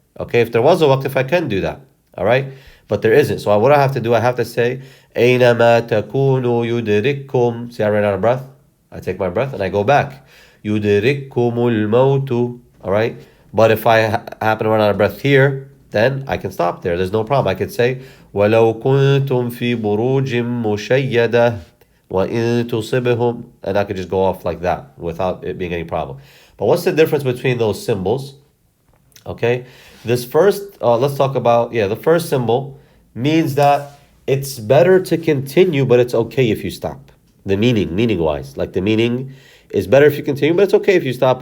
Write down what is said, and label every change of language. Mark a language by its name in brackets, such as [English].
[English] Okay, if there was a waqif, I can do that. All right? But there isn't. So what I have to do, I have to say, [Arabic] أينما تكونوا يدرككم. [English] See, I ran out of breath. I take my breath and I go back. [Arabic] يُدْرِكُّمُ الْمَوْتُ. All right? [English] But if I happen to run out of breath here, then I can stop there. There's no problem. I could say, [Arabic] وَلَوْ كُنْتُمْ فِي بُرُوجٍ مُشَيَّدَةٍ وَإِن تُصِبْهُمْ. [English] And I could just go off like that without it being any problem. But what's the difference between those symbols? Okay? This first, let's talk about, the first symbol means that it's better to continue, but it's okay if you stop. The meaning-wise. Like the meaning is better if you continue, but it's okay if you stop.